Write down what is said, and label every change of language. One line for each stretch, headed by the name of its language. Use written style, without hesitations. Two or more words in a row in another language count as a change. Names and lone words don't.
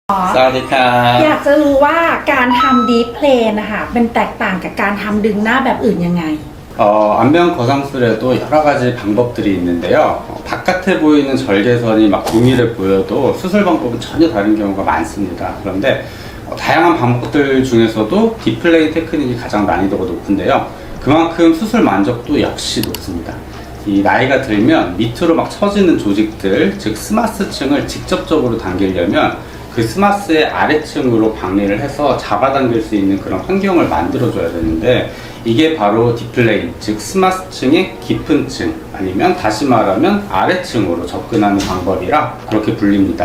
Thai: สวัสดีครับ อยากจะรู้ว่าการทำดีเพลนนะคะเป็นแตกต่างกับการทำดึงหน้าแบบอื่นยังไง
Korean: 안면 거상술에도 여러 가지 방법들이 있는데요. 바깥에 보이는 절개선이 막 동일해 보여도 수술 방법은 전혀 다른 경우가 많습니다. 그런데 다양한 방법들 중에서도 디플레이 테크닉이 가장 난이도가 높은데요. 그만큼 수술 만족도 역시 높습니다. 이 나이가 들면 밑으로 막 처지는 조직들, 즉 스마스층을 직접적으로 당기려면 그 스마스의 아래층으로 박리를 해서 잡아당길 수 있는 그런 환경을 만들어줘야 되는데 이게 바로 디플레인, 즉 스마스층의 깊은 층 아니면 다시 말하면 아래층으로 접근하는 방법이라 그렇게 불립니다.